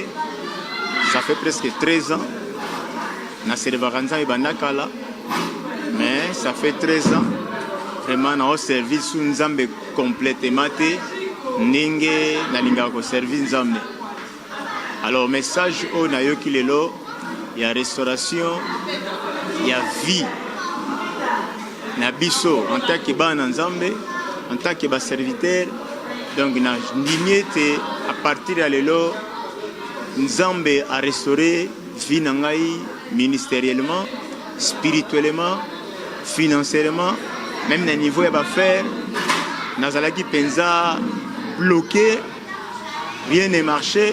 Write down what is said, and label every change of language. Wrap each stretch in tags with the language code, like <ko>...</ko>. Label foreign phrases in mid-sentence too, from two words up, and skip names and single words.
<fr>Ça fait presque 13 ans</fr> <ln>na servaka nzambe bandakala,</ln> <fr>mais ça fait 13 ans vraiment</fr> <ln>na service sous nzambe complètement te ndenge nalingaka ko service nzambe.</ln> <fr>Alors message</fr> <ln>o nayoki lelo ya restauration ya vie na biso</ln> <fr>en tant que</fr> <ln>bana nzambe,</ln> <fr>en tant que</fr> <ln>ba serviteur. Donc na ndimie te</ln> <fr>à partir de</fr> <ln>lelo nzambe</ln> <fr>a restauré</fr> <ln>vie na ngai</ln> <fr>ministériellement, spirituellement, financièrement, même</fr> <ln>na niveau ya ba faire nazalaki penza</ln> <fr>bloqué, rien ne marchait.</fr>